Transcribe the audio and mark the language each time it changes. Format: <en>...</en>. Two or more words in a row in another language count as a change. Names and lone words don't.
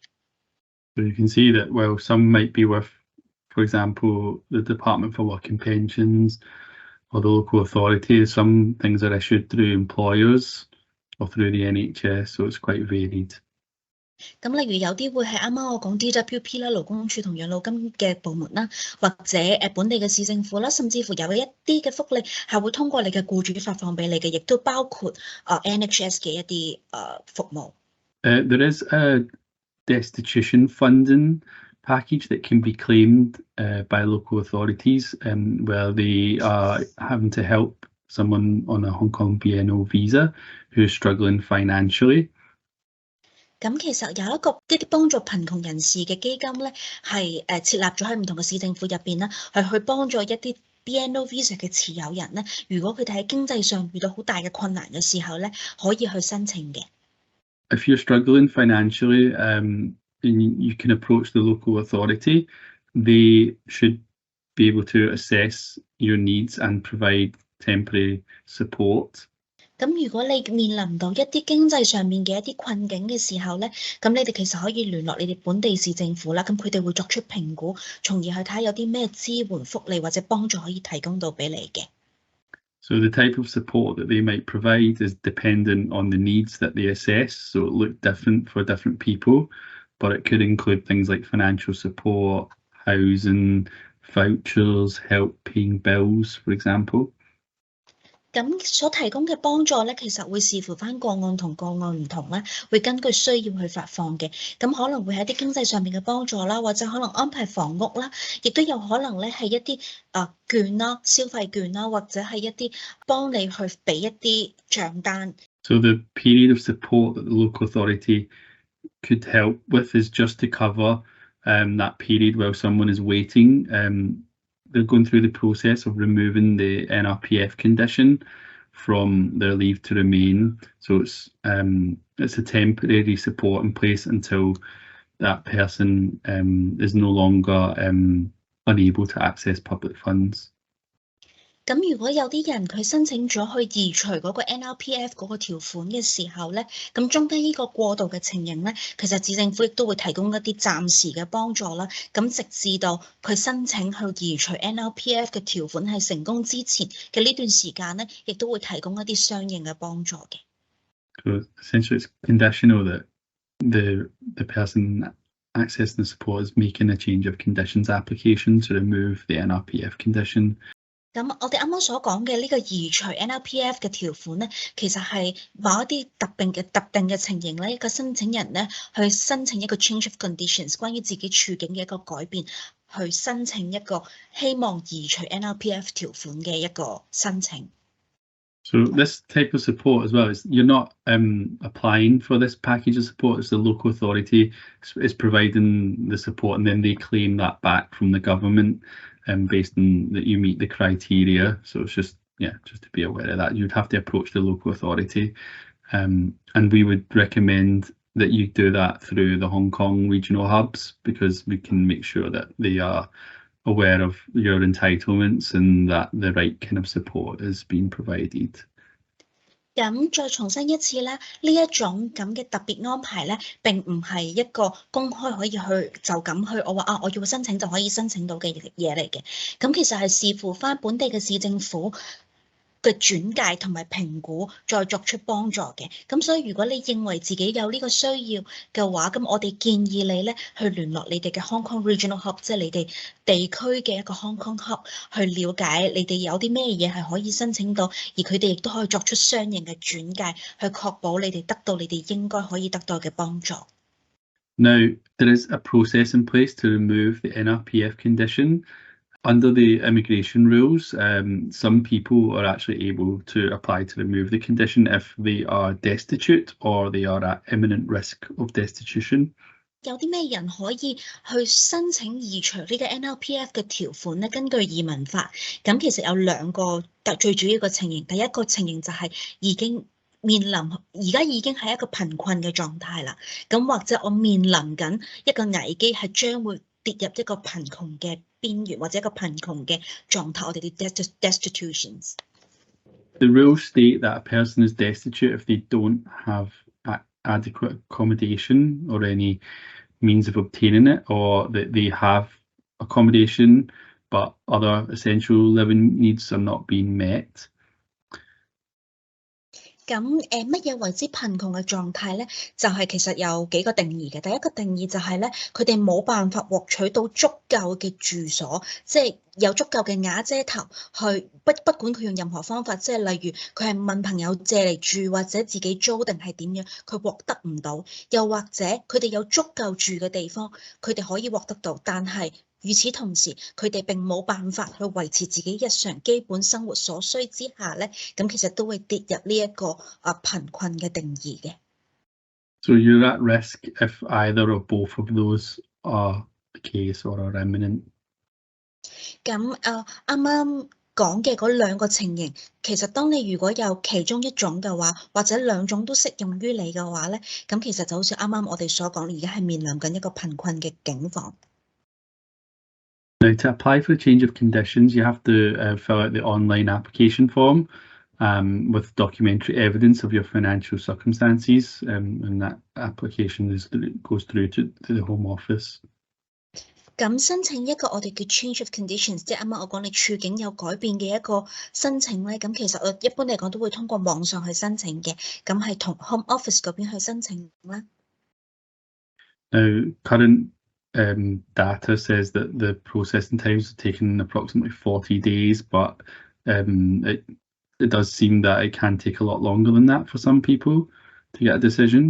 <en>So you can see that, well, some might be with, for example, the Department for Work and Pensions or the local authority. Some things are issued through employers or through the NHS, so it's quite varied.</en> <yue>咁例如有啲會係啱啱我講 DWP 啦，勞工處同養老金嘅部門啦，或者本地嘅市政府啦，甚至乎有一啲嘅福利係會通過你嘅僱主發放俾你嘅，亦都包括NHS 嘅一啲服務。</yue> <en>There is a destitution funding package that can be claimed by local authorities where they are having to help someone on a Hong Kong BNO visa who is struggling financially.</en> <yue>咁其實有一啲幫助貧窮人士嘅基金咧，係設立咗喺唔同嘅市政府入邊啦，係去幫助一啲</yue> <en>BNO visa</en> <yue>嘅持有人咧，如果佢哋喺經濟上遇到好大嘅困難嘅時候咧，可以去申請嘅。</yue> <en>If you're struggling financially, you can approach the local authority. They should be able to assess your needs and provide temporary support.</en> <yue>咁如果你面臨到一啲經濟上面嘅一啲困境嘅時候咧，咁你哋其實可以聯絡你哋本地市政府啦，咁佢哋會作出評估，從而去睇有啲咩支援福利或者幫助可以提供到俾你嘅。</yue> <en>So the type of support that they might provide is dependent on the needs that they assess. So it look different for different people, but it could include things like financial support, housing, vouchers, help paying bills, for example.</en> <yue>咁所提供嘅幫助咧，其實會視乎翻個案同個案唔同啦，會根據需要去發放嘅。咁可能會係一啲經濟上面嘅幫助啦，或者可能安排房屋啦，亦都有可能咧係一啲券啦、消費券啦，或者係一啲幫你去俾一啲帳單。</yue> <en>So the period of support that the local authority could help with is just to cover that period while someone is waiting. They're going through the process of removing the NRPF condition from their leave to remain. So it's a temporary support in place until that person is no longer unable to access public funds.</en> <yue>咁如果有啲人佢申請咗去移除嗰個 NRPF 嗰個條款嘅時候咧，咁中間呢個過渡嘅情形咧，其實市政府亦都會提供一啲暫時嘅幫助啦。咁直至到佢申請去移除 NRPF 嘅條款係成功之前嘅呢段時間咧，亦都會提供一啲相應嘅幫助嘅。</yue> <en>So essentially, it's conditional that the person accessing the support is making a change of conditions application to remove the NRPF condition.</en> <yue>咁我哋啱啱所講嘅呢個移除 NRPF 嘅條款咧，其實係某一啲特定嘅情形咧，一個申請人咧去申請一個</yue> <en>change of conditions，</en> <yue>關於自己處境嘅一個改變，去申請一個希望移除 NRPF 條款嘅一個申請。</yue> <en>So this type of support as well is you're not applying for this package of support. It's the local authority is providing the support, and then they claim that back from the government. Based on that you meet the criteria. So it's just to be aware of that. You'd have to approach the local authority, and we would recommend that you do that through the Hong Kong regional hubs, because we can make sure that they are aware of your entitlements and that the right kind of support is being provided.</en> <yue>咁再重申一次咧，呢一種咁嘅特別安排咧，並唔係一個公開可以去就咁去，我話我要申請就可以申請到嘅嘢嚟嘅。咁其實係視乎翻本地嘅市政府嘅轉介同埋評估，再作出幫助嘅。咁所以如果你認為自己有呢個需要嘅話，咁我哋建議你咧去聯絡你哋嘅 Hong Kong Regional Hub， 即係你哋地區嘅一個 Hong Kong Hub， 去了解你哋有啲咩嘢係可以申請到，而佢哋亦都可以作出相應嘅轉介，去確保你哋得到你哋應該可以得到嘅幫助。</yue> <en>Now, there is a process in place to remove the NRPF condition. Under the immigration rules, some people are actually able to apply to remove the condition if they are destitute or they are at imminent risk of destitution.</en> <yue>有啲咩人可以去申請移除呢個 NRPF 嘅條款咧？根據移民法，咁其實有兩個最主要嘅情形。第一個情形就係已經面臨而家已經係一個貧困嘅狀態啦。咁或者我面臨緊一個危機，係將會跌入一個貧窮嘅邊緣或者一個貧窮嘅狀態，我哋啲 destitutions。</yue> <en>The rules state that a person is destitute if they don't have adequate accommodation or any means of obtaining it, or that they have accommodation but other essential living needs are not being met.</en> <yue>咁乜嘢為之貧窮嘅狀態咧？就係其實有幾個定義嘅。第一個定義就係咧，佢哋冇辦法獲取到足夠嘅住所，即係有足夠嘅瓦遮頭去不管佢用任何方法，即係例如佢係問朋友借嚟住或者自己租定係點樣，佢獲得唔到。又或者佢哋有足夠住嘅地方，佢哋可以獲得到，但係與此同時，佢哋並冇辦法去維持自己日常基本生活所需之下咧，咁其實都會跌入呢一個貧困嘅定義嘅。</yue> <en>So you're at risk if either or both of those are the case or are imminent.</en> <yue>咁啱啱講嘅嗰兩個情形，其實當你如果有其中一種嘅話，或者兩種都適用於你嘅話咧，咁其實就好似啱啱我哋所講，而家係面臨緊一個貧困嘅境況。</yue> <en>Now, to apply for a change of conditions, you have to fill out the online application form with documentary evidence of your financial circumstances, and that application goes through to the Home Office.</en> <yue>咁申請一個我哋叫</yue> <en>change of conditions，</en> <yue>即係啱啱我講你處境有改變嘅一個申請咧，咁其實我一般嚟講都會通過網上去申請嘅，咁係同 Home Office 嗰邊去申請啦。</yue> <en>Now, current data says that the processing times have taken approximately 40 days, but it does seem that it can take a lot longer than that for some people to get a decision.</en>